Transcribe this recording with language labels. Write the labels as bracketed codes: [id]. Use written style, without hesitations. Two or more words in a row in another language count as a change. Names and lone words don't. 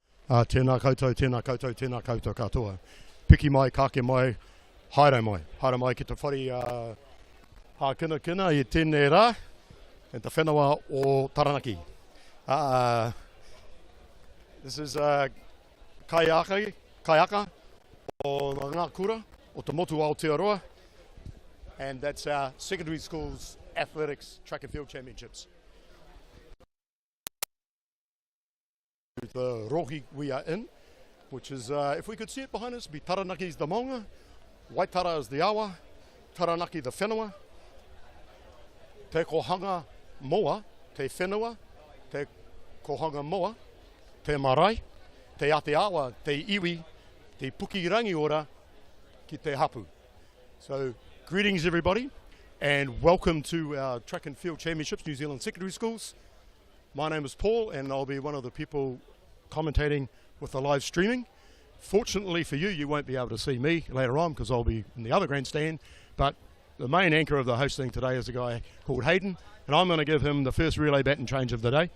[mi] Tēnā koutou, tēnā koutou, tēnā koutou katoa. Piki mai, kake mai, haere mai. Haere mai ki te whare hākina kina i tēnei rā, and te whenua o Taranaki. [en] This is [mi] kaiaka o ngā kura o te motu Aotearoa, [en] and that's our secondary school's athletics track and field championships. The rohi we are in, which is, if we could see it behind us, be Taranaki's the maunga, Waitara is the awa, Taranaki the whenua, [mi] te kohanga moa, te whenua, te kohanga moa, te marae, te ate awa, te iwi, te puki rangi ora, ki te hapu. [en] So, greetings everybody, and welcome to our Track and Field Championships, New Zealand Secondary Schools. My name is Paul, and I'll be one of the people commentating with the live streaming. Fortunately for you, you won't be able to see me later on because I'll be in the other grandstand, but the main anchor of the hosting today is a guy called Hayden, and I'm going to give him the first relay baton change of the day.